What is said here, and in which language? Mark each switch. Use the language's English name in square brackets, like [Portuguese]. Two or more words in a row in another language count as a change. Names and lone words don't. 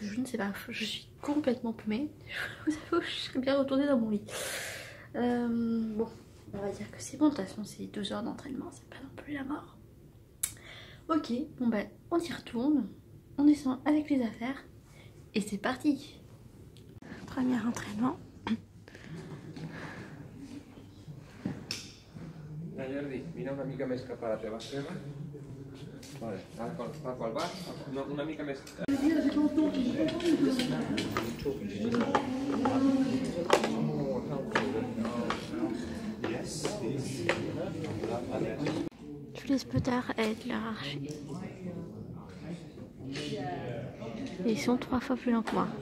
[French] Je ne sais pas, je suis complètement paumée. Je vous avoue, je serais bien retournée dans mon lit. Bon, on va dire que c'est bon, de toute façon c'est 2 heures d'entraînement, c'est pas non plus la mort. Ok, bon ben on y retourne, on descend avec les affaires et c'est parti. Premier entraînement. [Catalan] Jordi, mira una mica més cap a la teva esquerra. Vale, ara cap al baix, una mica més... [French] Tous les spotters aident leur archer. Et ils sont 3 fois plus lents que moi.